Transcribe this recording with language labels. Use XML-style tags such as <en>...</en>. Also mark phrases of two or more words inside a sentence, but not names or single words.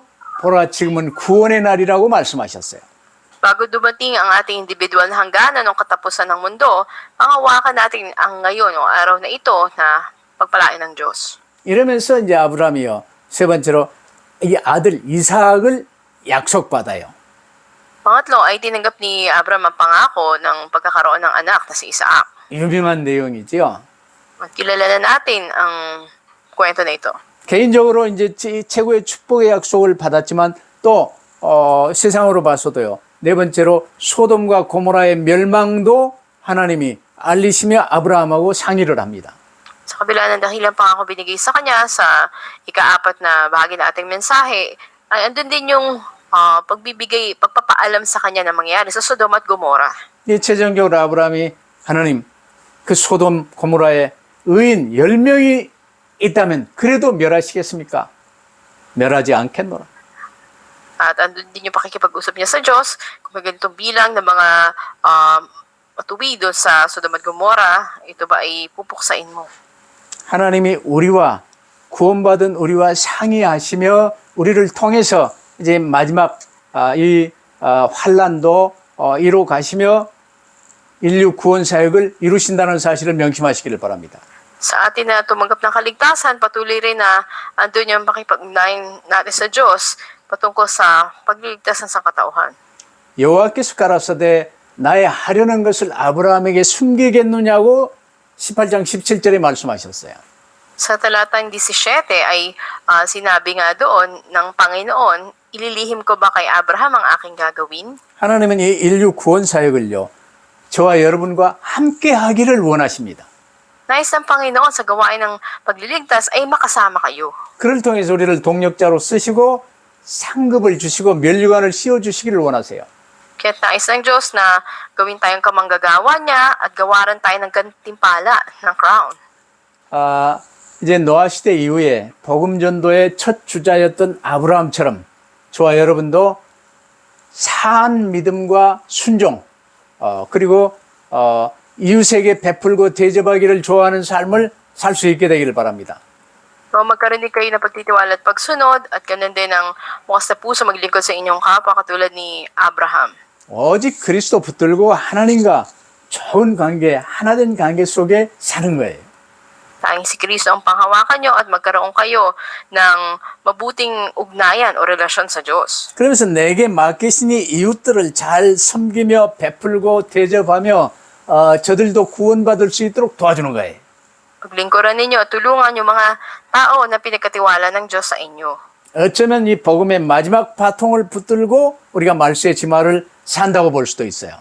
<ko>보라 지금은 구원의 날이라고 말씀하셨어요.</ko> <tl>Bago dumating ang ating individual na hangganan o katapusan ng mundo, panghawakan natin ang ngayon o araw na ito na pagpalain ng Diyos.</tl> <ko>이러면서 이제 아브라함이요. 세 번째로 이 아들 이삭을 약속받아요.</ko> <tl>Pangatlo ay tinanggap ni Abraham ang pangako ng pagkakaroon ng anak na si Isaac.</tl> <ko>유명한 내용이지요.</ko> <tl>At kilala na natin ang kwento na ito.</tl> <ko>개인적으로 이제 최고의 축복의 약속을 받았지만 또 세상으로 봐서도요. 네 번째로 소돔과 고모라의 멸망도 하나님이 알리시며 아브라함하고 상의를 합니다.</ko> <tl>Sa kabila ng dahilan pangako binigay sa kanya sa ikaapat na bahagi na ating mensahe, ay andun din yung pagpapaalam sa kanya na mangyayari sa Sodom at Gomora.</tl> <ko>최종적으로 아브라함이 하나님 그 소돔 고모라에 의인 10명이 있다면 그래도 멸하시겠습니까? 멸하지 않겠노라.</ko> <tl>At andun din yung pakikipag-usap niya sa Diyos kung may ganitong bilang ng mga matuwi doon sa Sodom at Gomora, ito ba ay pupuksain mo?</tl> <ko>하나님이 우리와 구원받은 우리와 상의하시며 우리를 통해서 이제 마지막 이 환란도 이루 가시며 인류 구원 사역을 이루신다는 사실을 명심하시기를 바랍니다.</ko> <tl>Sa atin na tumanggap ng kaligtasan, patuloy rin na andun yung pakipag-ugnayan natin sa Diyos patungkol sa pagliligtas ng sangkatauhan.</tl> <ko>여호와께서 가라사대 나의 하려는 것을 아브라함에게 숨기겠느냐고 18장 17절에 말씀하셨어요.</ko> <tl>Sa talatang 17 ay sinabi nga doon ng Panginoon, ililihim ko ba kay Abraham ang aking gagawin?</tl> <ko>하나님은 이 인류 구원 사역을요. 저와 여러분과 함께 하기를 원하십니다.</ko> <tl>Nais ng Panginoon sa gawain ng pagliligtas ay makasama kayo.</tl> <ko>그를 통해서 우리를 동력자로 쓰시고 상급을 주시고 면류관을 씌워주시기를 원하세요.</ko> <tl>Kaya nais ng Diyos na gawin tayong kamanggagawa niya at gawaran tayo ng gantimpala ng crown.</tl> <ko>이제 노아 시대 이후에 복음 전도의 첫 주자였던 아브라함처럼 저와 여러분도 사한 믿음과 순종 그리고 이웃에게 베풀고 대접하기를 좋아하는 삶을 살 수 있게 되기를 바랍니다.</ko> <tl>So magkaroon din kayo ng pagtitiwala at pagsunod at ganun din ang bukas na puso maglingkod sa inyong kapwa katulad ni Abraham.</tl> <ko>오직 그리스도 붙들고 하나님과 좋은 관계, 하나된 관계 속에 사는 거예요.</ko> <tl>Tanging si Kristo ang panghawakan nyo at magkaroon kayo ng mabuting ugnayan o relasyon sa Diyos.</tl> <ko>그러면서 내게 맡기시니 이웃들을 잘 섬기며 베풀고 대접하며 저들도 구원받을 수 있도록 도와주는 거예요.</ko> <tl>Paglingkuran ninyo at tulungan yung mga tao na pinagkatiwala ng Diyos sa inyo.</tl> <ko>어쩌면 이 복음의 마지막 바통을 붙들고 우리가 말세의 지마를 산다고 볼 수도 있어요.</ko>